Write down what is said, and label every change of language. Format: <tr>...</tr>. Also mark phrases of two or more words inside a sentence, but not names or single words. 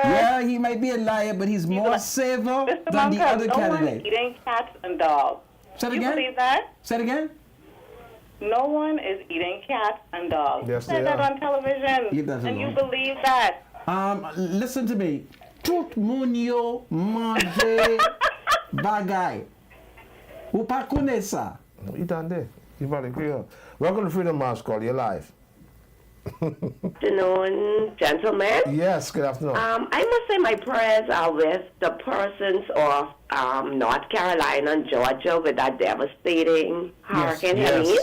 <en>Yeah, he might be a liar, but he's more safer Mr. than the Bunker, other no one's candidate. eating cats and dogs. Say it You again? believe that? Say it again? No one is eating cats and dogs. Yes, You said they that are. on television. Leave that And you alone. believe that. Listen to me.</en> <ht>Tout moun yo mange bagay. Ou pa kone sa?</ht> <en>You done there. You probably agree. Welcome to Freedom March Call. You're live. Afternoon, gentlemen. Yes, good afternoon. I must say my prayers are with the persons of North Carolina and Georgia with that devastating Hurricane Helene.</en>